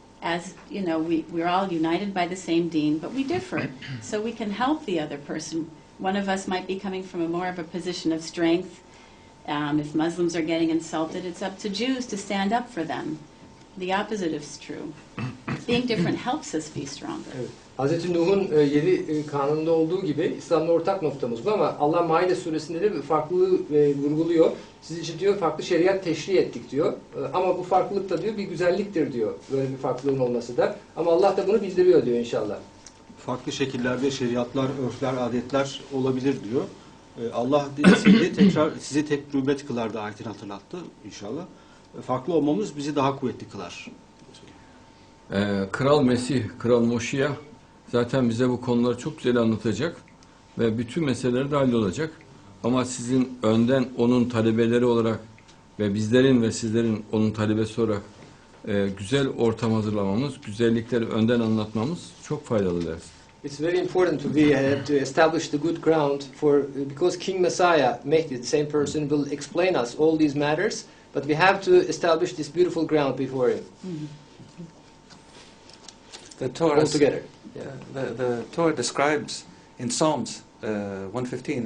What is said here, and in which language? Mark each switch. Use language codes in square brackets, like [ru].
[en] As you know, we're all united by the same deen, but we differ. So we can help the other person. One of us might be coming from more of a position of strength. If Muslims are getting insulted, it's up to Jews to stand up for them. The opposite is true. Being different helps us be stronger. [tr] Evet. Hz. Nuh'un 7 kanununda olduğu gibi İslam'da ortak noktamız bu, ama Allah Maide suresinde de bir farklılığı vurguluyor. Siz için diyor farklı şeriat teşri ettik diyor. Ama bu farklılık da diyor bir güzelliktir diyor. Böyle bir farklılığın olması da. Ama Allah da bunu bildiriyor diyor inşallah. Farklı şekillerde şeriatlar, örfler, adetler olabilir diyor. Allah dileseydi tekrar sizi tek rübet kılar da ayetini hatırlattı inşallah. Farklı olmamız bizi daha kuvvetli kılar. Kral Mesih, Kral Moşiyah zaten bize bu konuları çok güzel anlatacak ve bütün meseleleri dahil olacak. Ama sizin önden onun talebeleri olarak ve bizlerin ve sizlerin onun talebesi olarak güzel ortam hazırlamamız, güzellikleri önden anlatmamız çok faydalı ders. [en] It's very important to establish the good ground because King Messiah, Mehdi, the same person, will explain us all these matters, but we have to establish this beautiful ground before him. The Torah, Altogether. the Torah describes in Psalms 115.